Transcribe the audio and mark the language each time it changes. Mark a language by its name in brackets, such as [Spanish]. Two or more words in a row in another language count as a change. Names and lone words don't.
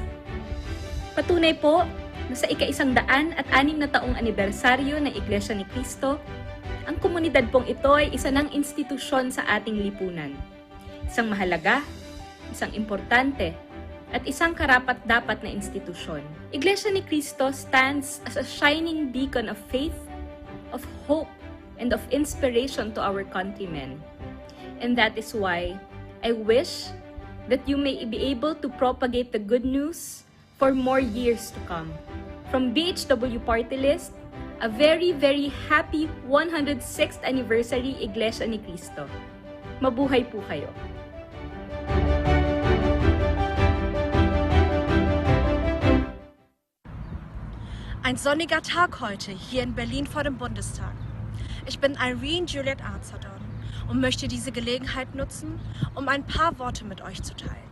[Filipino] Patunay po na sa ika-106 na taong anibersaryo ng Iglesia ni Cristo, ang komunidad pong ito ay isa ng institusyon sa ating lipunan. Isang mahalaga, isang importante, at isang karapat-dapat na institusyon. [English] Iglesia ni Cristo stands as a shining beacon of faith, of hope, and of inspiration to our countrymen. And that is why I wish that you may be able to propagate the good news for more years to come. From BHW Party List, a very, very happy 106th anniversary Iglesia ni Cristo. [Filipino] Mabuhay po kayo! [German] Ein sonniger Tag heute hier in Berlin vor dem Bundestag. Ich bin Irene Juliet Arzadon und möchte diese Gelegenheit nutzen, um ein paar Worte mit euch zu teilen.